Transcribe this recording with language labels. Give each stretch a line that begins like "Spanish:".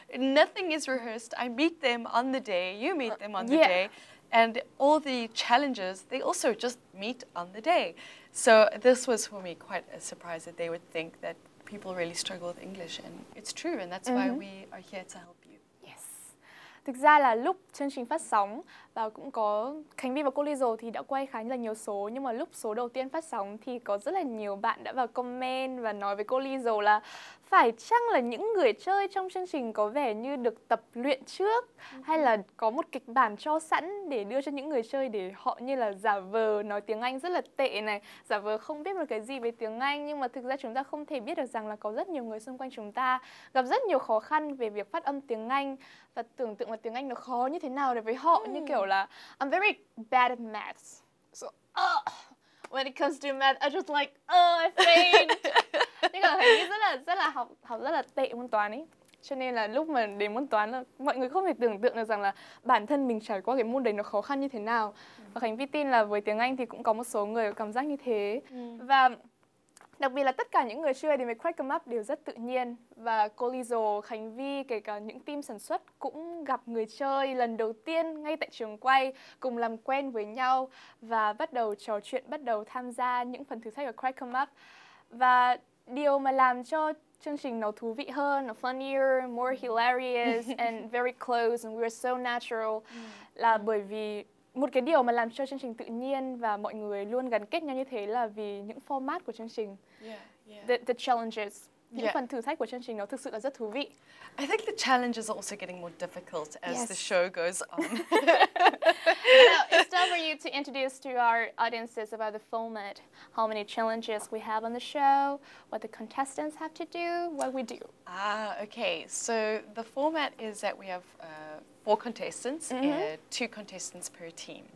English: Nothing is rehearsed. I meet them on the day, you meet them on the day, and all the challenges, they also just meet on the day. So this was for me quite a surprise that they would think that people really struggle with English, and it's true, and that's why we are here to help you. Yes.
Vietnamese: Thực ra là lúc chương trình phát sóng và cũng có Khánh Vy và cô Liesel thì đã quay khá là nhiều số, nhưng mà lúc số đầu tiên phát sóng thì có rất là nhiều bạn đã vào comment và nói với cô Liesel là phải chăng là những người chơi trong chương trình có vẻ như được tập luyện trước, hay là có một kịch bản cho sẵn để đưa cho những người chơi để họ như là giả vờ nói tiếng Anh rất là tệ này, giả vờ không biết một cái gì về tiếng Anh, nhưng mà thực ra chúng ta không thể biết được rằng là có rất nhiều người xung quanh chúng ta gặp rất nhiều khó khăn về việc phát âm tiếng Anh và tưởng tượng là tiếng Anh nó khó như thế nào đối với họ, như kiểu là
English: I'm very bad at maths. So, when it comes to math, I just like, I faint.
Vietnamese: Nhưng mà thấy rất là học rất là tệ môn toán ấy. Cho nên là lúc mà đến môn toán là mọi người không thể tưởng tượng được rằng là bản thân mình trải qua cái môn đấy nó khó khăn như thế nào. Và Khánh Vy tin là với tiếng Anh thì cũng có một số người có cảm giác như thế. Và Đặc biệt là tất cả những người chơi đến với Crack 'em Up đều rất tự nhiên. Và cô Liesel, Khánh Vy, kể cả những team sản xuất cũng gặp người chơi lần đầu tiên ngay tại trường quay, cùng làm quen với nhau và bắt đầu trò chuyện, bắt đầu tham gia những phần thử thách ở Crack 'em Up. Và điều mà làm cho chương trình nó thú vị hơn, nó
English: funnier, more hilarious and very close and we were so natural
Vietnamese: là bởi vì một cái điều mà làm cho chương trình tự nhiên và mọi người luôn gắn kết nhau như thế là vì những format của chương trình.
English: The challenges.
Vietnamese: Những phần thử thách của chương trình nó thực sự là rất thú vị.
English: I think the challenges are also getting more difficult as the show goes on. Now, it's time for you to introduce to our audiences about the format, how many challenges we have on the show, what the contestants have to do, what we do. Okay. So the format is that we have 4 contestants, 2 contestants per team.